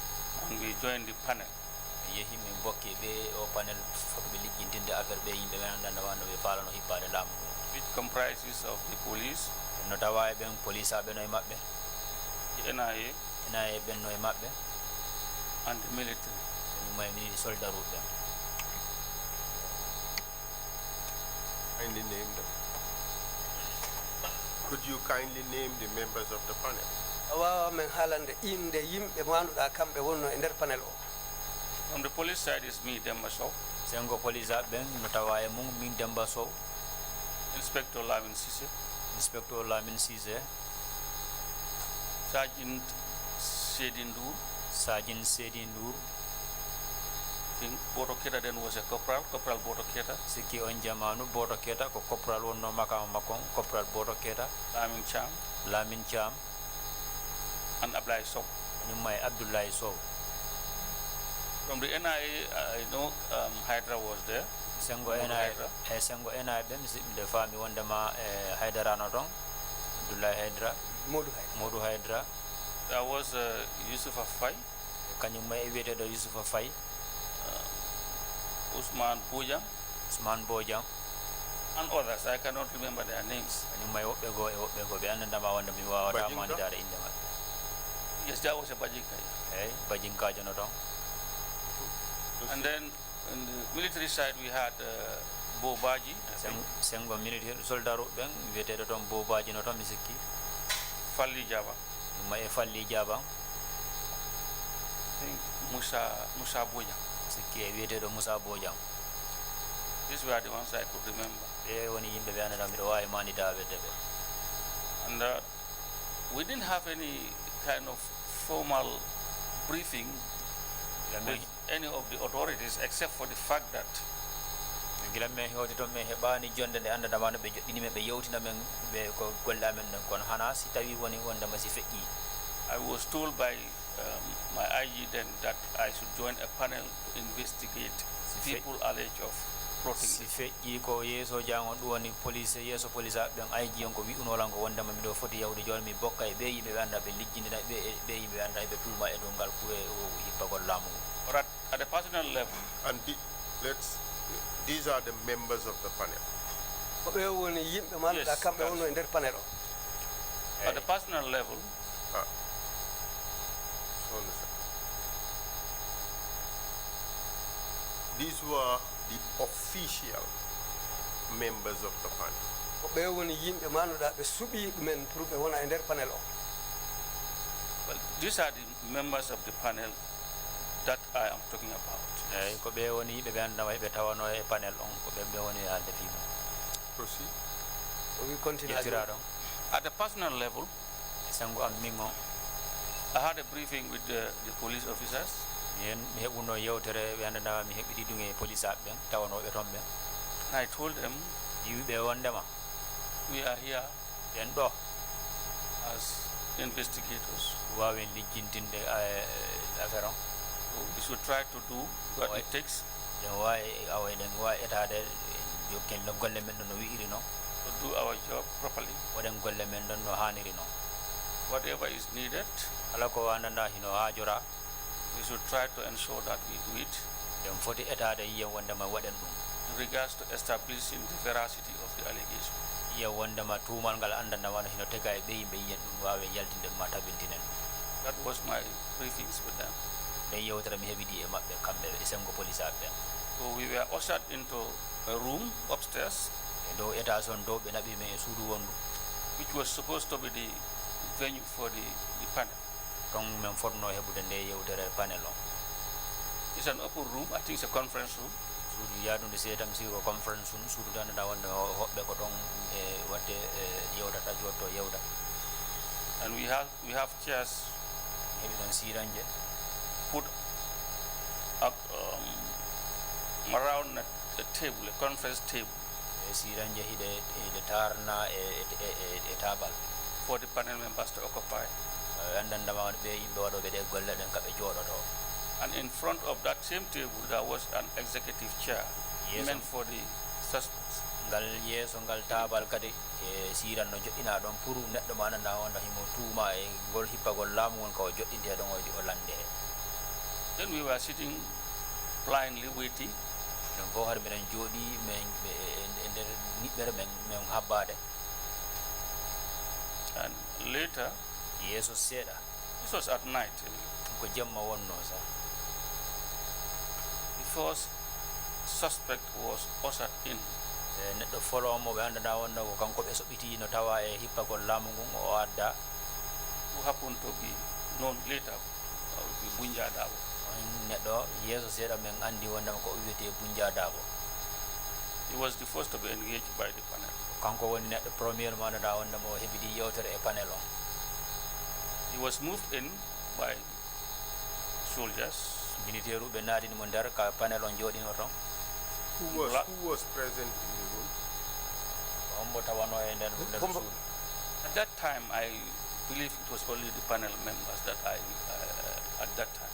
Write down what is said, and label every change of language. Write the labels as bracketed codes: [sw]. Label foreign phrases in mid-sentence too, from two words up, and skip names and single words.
[en] And we joined the panel. [ff] yehi min bokki be o panel foto be liggintinde affaire be yimbe men andanda wanda be falano hippade lamu [en] which comprises of the police, [ff] no tawa e ben police abe no e mabbe [en] the NIA, [ff] ina e ben no e mabbe [en] and the military. [ff] may ni soldat be [en] Kindly name them. Could you kindly name the members of the panel? [ff] Awa men halande inde yimɓe manduɗa kamɓe wonno e nder panel o. [en] From the police side is me, Demba Sowe, [ff] sengo police abe no tawa e mum min Demba Sowe, [en] Inspector Lamin Sise, inspector Lamin Cisse, Sergeant Sedindur. Sergeant Sedindur, I think Boto Keta then was a corporal, Corporal Boto Keta, [ff] siki on jamanu Boto Keta ko corporal wonno makama makon corporal Boto Keta, [en] Lamin Cham, Lamin Cham, and Ablai Sow. [ff] ni may Abdoulaye Sow. [en] From the NIA, I know Hydra was there. [ff] Sengo Modou ena Hydra. e sengo ena be mi de fami wondema e Haydara no ton Abdoulaye Haydra Modou Haydra [en] There was Yusufa Fay, [ff] kanyum may wiete do Yusufa Fay, [en] Usman Bojang, [ff] Usman Bojang, [en] and others. I cannot remember their names. [ff] kanyum may wobbe go be andanda ma wonda mi wawata mani dare inde ma [en] Yes, there was a Bajika. [ff] e bajinka jono ton. [en] And then on the military side, we had Bo Baji, I think, [ff] Sengo [fr] militaire soldat [ff] ben wiete do ton bobaji no ton mi sikki [en] Falli Java, [ff] may falli jaba [en] I think Musa Bojang. [ff] sikki e wiete do Musa Bojang. [en] These were the ones I could remember. [ff] E woni yimbe be andanda mi do wawi mani dawe debe. [en] And we didn't have any kind of formal briefing with any of the authorities except for the fact that [ff] gila men hewde to men heɓani jonde nde andanda ma no ɓe joɗɗini men ɓe yewtina men ɓe ko golle amen ɗen kono hana si tawi woni wondema si feƴƴi. [en] I was told by my IG then that I should join a panel to investigate people alleged of plotting. [ff] si feƴƴi ko yeeso jangon ɗum woni police yeeso police aɓe ɓen ayji on ko wi'unolan ko wondema miɗo foti yawde joni mi bokka e ɓe yimɓe ɓe anda ɓe lijjindina ɓe yimɓe ɓe anda ɓe tulma e dow ngal kuwe hippagol laamu ngu. [en] But at the personal level, And these are the members of the panel. [ff] Ko ɓe woni yimɓe manduɗa [en] Yes, [ff] kamɓe [en] yes. [ff] wonno e nder panel o. [en] at the personal level, Hold on a second. These were the official members of the panel. [ff] Ko ɓe woni yimɓe manduɗa ɓe suɓi ɗumen pour ɓe wona e nder panel o. [en] well, these are the members of the panel that I am talking about. [ff] eyyi ko ɓe woni yimɓe ɓe andama ɓe tawano e panel on ko ɓe woni e haalde fima [en] Proceed. We continue. [ff] ƴettira ɗon [en] At the personal level, [ff] e sengo am min on [en] I had a briefing with the police officers. [ff] mi heɓuno yewtere ɓe andandama mi heɓiɗi ɗum e police aɓe ɓen tawanoɓe toon ɓen [en] And I told them [ff] yiwiɓe wondema [en] we are here [ff] ɓen ɗo [en] as investigators. [ff] wawen lijjintinde affaire on [en] So we should try to do what it takes [ff] ɗen wawi awa ɗen wawi etade jokken golle men ɗon no wi'iri noon [en] to do our job properly. [ff] waɗen golle men ɗon no haniri noon [en] Whatever is needed, [ff] kala ko andanda hino haajora [en] we should try to ensure that we do it [ff] ɗen foti etade yiyen wondema waɗen ɗum [en] in regards to establishing the veracity of the allegation. [ff] yiyen wondema tuumal ngal andandama no hino tega e ɓe yimɓe yiyen ɗum wawi yaltinde ɗum ma tabintinen ɗum [en] That was my briefings with them. [ff] nden yewtere mi heɓiɗi e maɓɓe kamɓe e sengo police aɓe ɓen [en] So we were ushered into a room upstairs, [ff] e dow étage on dow ɓe naɓi men e suudu wondu [en] which was supposed to be the venue for the panel. [ff] ton min fotno heɓude nde yewtere panel on [en] It's an open room. I think it's a conference room. [ff] suudu yadude seedam si ko conference um suudu dandaɗa wonde hoɓɓe ko ton e wadde yewtata jotto yewta [en] And we have chairs [ff] heɓi ɗon siranje [en] put up, around a table, a conference table [ff] e siranje hiɗe tarna e tabal [en] for the panel members to occupy. [ff] andandama ɓe yimɓe waɗoɓe ɗe golle ɗen kaɓe jooɗoto [en] And in front of that same table, there was an executive chair Yes, meant for the suspects. [ff] ngal yeeso ngal tabal kadi e siran no joɗɗina ɗon pour neɗɗo ma andanda wonda himo tuuma e ngol hippagol laamu ngon ko joɗɗinte ɗon o lande [en] Then we were sitting blindly waiting. [ff] non bo har minen jodi men e der nibbere men habbade. [en] And later, [ff] yeso seda [en] this was at night, [ff] ko jemma wonno sa [en] the first suspect was ushered in. [ff] neɗɗo folomo ɓe andana wonno ko kanko ɓe soɓiti no tawa e hippagol laamu ngun o adda, [en] Who happened to be known later to be Bunja Dabo. [ff] on neɗɗo yeso seeɗa men andi wondema ko o wiyete Bunja Dabo. [en] He was the first to be engaged by the panel. [ff] kanko woni neɗɗo premier mo andana wondema o heɓidi yewtere e panel on. [en] He was moved in by soldiers. [ff] militaire uɓe naatini mo nder ka panel on jooɗino ton. [en] Who was present in the room? [ff] on mo tawano e nder suudu. [en] At that time, I believe it was only the panel members that at that time.